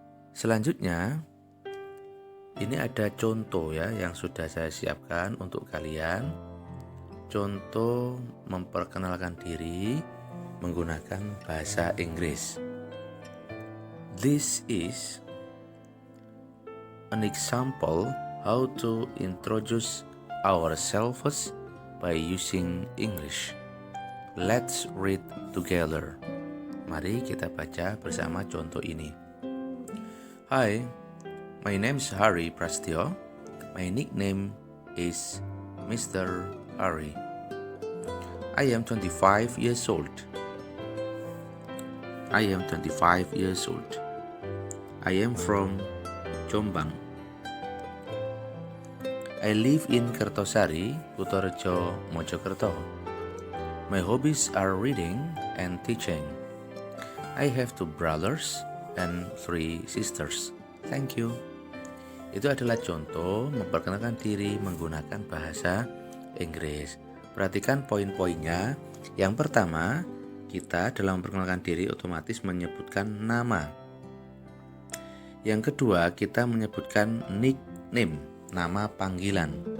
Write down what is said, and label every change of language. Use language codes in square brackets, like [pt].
[id] Selanjutnya, ini ada contoh ya yang sudah saya siapkan untuk kalian. Contoh memperkenalkan diri menggunakan bahasa Inggris. [en] This is an example how to introduce ourselves by using English. Let's read together. [id] Mari kita baca bersama contoh ini. [en] Hi, my name is Hari Prastyo. My nickname is Mr. Hari. I am 25 years old. I am 25 years old. I am from Jombang. I live in Kertosari, Kutorejo, Mojokerto. My hobbies are reading and teaching. I have 2 brothers and 3 sisters. Thank you. [id] Itu adalah contoh memperkenalkan diri menggunakan bahasa Inggris. Perhatikan poin-poinnya. Yang pertama, kita dalam memperkenalkan diri otomatis menyebutkan nama. Yang kedua, kita menyebutkan nickname, nama panggilan.